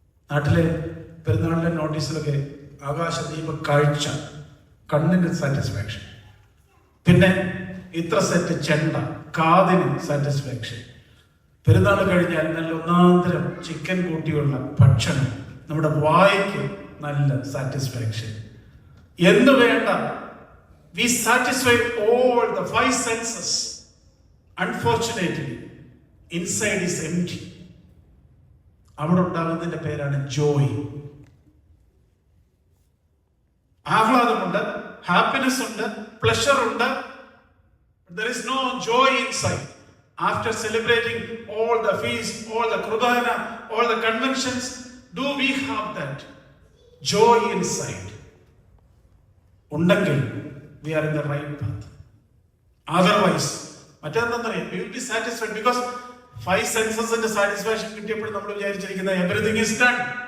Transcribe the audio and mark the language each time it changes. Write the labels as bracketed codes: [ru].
[ml] നാട്ടിലെ പെരുന്നാളിന്റെ നോട്ടീസിലൊക്കെ ആകാശദീപ കാഴ്ച, കണ്ണിന് സാറ്റിസ്ഫാക്ഷൻ. പിന്നെ ഇത്ര സെറ്റ് ചെണ്ട, കാതിന് സാറ്റിസ്ഫാക്ഷൻ. പെരുന്നാൾ കഴിഞ്ഞാൽ നല്ല ഒന്നാന്തരം ചിക്കൻ കൂട്ടിയുള്ള ഭക്ഷണം, നമ്മുടെ വായ്ക്ക് നല്ല സാറ്റിസ്ഫാക്ഷൻ. എന്ന് വേണ്ട [en] We satisfy all the five senses. Unfortunately, inside is empty. [ml] അവിടെ ഉണ്ടാകുന്നതിന്റെ പേരാണ് ജോയ്. ആഹ്ലാദമുണ്ട്, ഹാപ്പിനെസ് ഉണ്ട്, പ്ലഷർ ഉണ്ട്. [en] There is no joy inside. After celebrating all the feasts, all the Krudana, all the conventions, do we have that joy inside? [ml] ഉണ്ടെങ്കിൽ [en] we are in the right path. Otherwise, [ml] മറ്റെന്താണെന്നറിയാം, [en] we will be satisfied because five senses and satisfaction [ml] കിട്ടിയപ്പോൾ നമ്മൾ വിചാരിച്ചിരിക്കുന്ന [en] everything is done.